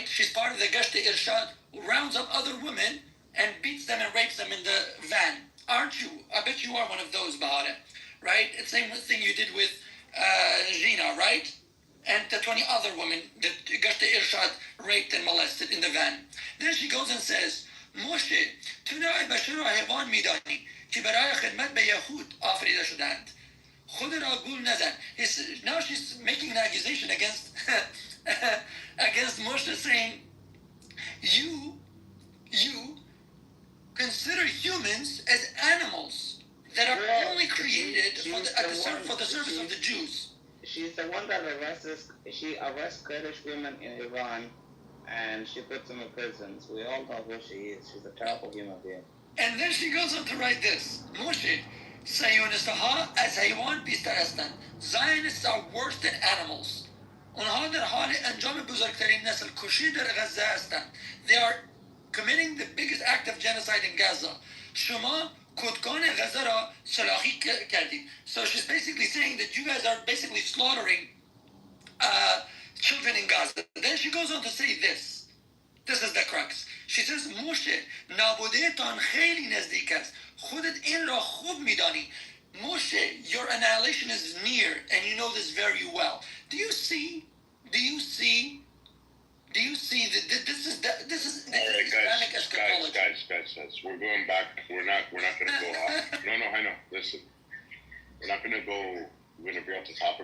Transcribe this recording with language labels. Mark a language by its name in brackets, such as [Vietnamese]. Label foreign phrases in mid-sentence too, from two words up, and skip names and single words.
[English] She's part of the Gashti Irshad, who rounds up other women and beats them and rapes them in the van. Aren't you? I bet you are one of those, Bahara, right? It's the same thing you did with Gina, right? And the 20 other women that Gashti Irshad raped and molested in the van. Then she goes and says, Moshe, [Persian] تو را بشر را حیوان میدانی که برای خدمت به یهود آفریده شدند. خود را گول نزن. [English] Now she's making an accusation against against Moshe, saying, you consider humans as animals that are only created for the service of the Jews. She's the one that she arrests Kurdish women in Iran and she puts them in prisons. We all know who she is. She's a terrible human being. And then she goes on to write this. [Persian] Moshe, صهیونیست‌ها از حیوان بیشتر هستند. [English] Zionists are worse than animals. [Persian] اونها در حال انجام بزرگترین نسل کشی در غزه هستند. [English] They are committing the biggest act of genocide in Gaza. [Persian] شما کودکان غزه را سلاخی کردید. [English] So she's basically saying that you guys are basically slaughtering children in Gaza. Then she goes on to say this. This is the crux. She says, Moshe, [Persian] نابودهتان خیلی نزدیک است. خودت این را خوب میدانی. [English] Moshe, your annihilation is near, and you know this very well. Do you see that this is All right, Islamic eschatology? guys. We're going back. We're not going to go off. No, I know. Listen, we're not going to go. We're going to bring up the topic.